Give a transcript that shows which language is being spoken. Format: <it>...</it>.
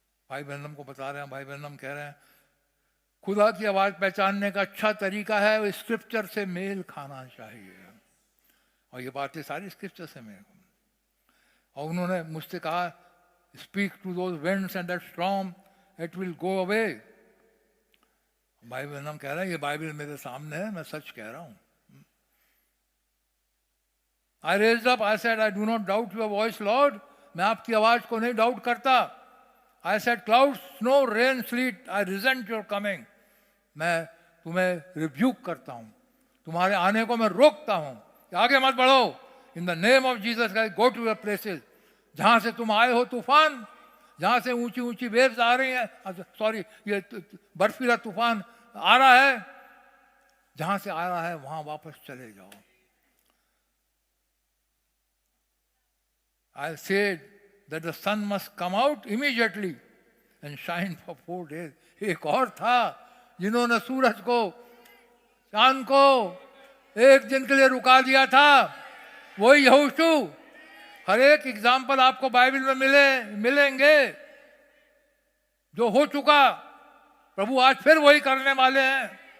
<hi>भाई बहन को बता रहे हैं, भाई बहन कह रहे हैं खुदा की आवाज पहचानने का अच्छा तरीका है वो स्क्रिप्चर से मेल खाना चाहिए। और ये बातें सारी स्क्रिप्चर से मेल। और उन्होंने मुझसे कहा</hi> <en>Speak to those winds and that storm, it will go away.</en> <hi>भाई बहन कह रहे हैं ये बाइबल मेरे सामने है, मैं सच कह रहा हूं।</hi> <en>I raised up, I said, I do not doubt your voice, Lord.</en> <hi>मैं आपकी आवाज को नहीं डाउट करता।</hi> <en>I said, clouds, snow, rain, sleet, I resent your coming.</en> <hi>मैं तुम्हें रिब्यूक करता हूं, तुम्हारे आने को मैं रोकता हूं, आगे मत बढ़ो।</hi> <en>In the name of Jesus Christ go to your places.</en> <hi>जहां से तुम आए हो तूफान, जहां से ऊंची ऊंची वेव्स आ रही हैं, सॉरी ये बर्फीला तूफान आ रहा है, जहां से आ रहा है वहां वापस चले जाओ।</hi> <en>I said that the sun must come out immediately and shine for 4 days.</en> <hi>एक और था जिन्होंने सूरज को, चांद को एक दिन के लिए रुका दिया था, वही यहोशू। हर एक एग्जाम्पल आपको बाइबल में मिलेंगे जो हो चुका, प्रभु आज फिर वही करने वाले हैं।</hi>